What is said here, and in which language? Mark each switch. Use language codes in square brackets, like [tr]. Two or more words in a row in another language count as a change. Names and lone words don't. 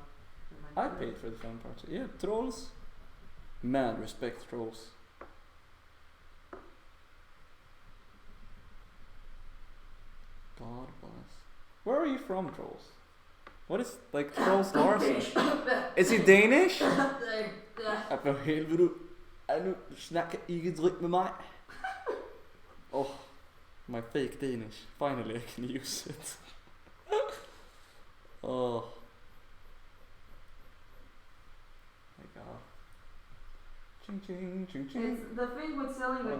[en] I paid for the fun part. Yeah, trolls. Man, respect trolls. God bless. Where are you from, trolls? What is like Trolls Larsen? Is he Danish? [da] Hvad helvede du? Nu snakker ikke drygt med mig. [en] Oh, my fake Danish. Finally I can use it. Oh. My God. Ching ching ching ching. It's the thing with selling a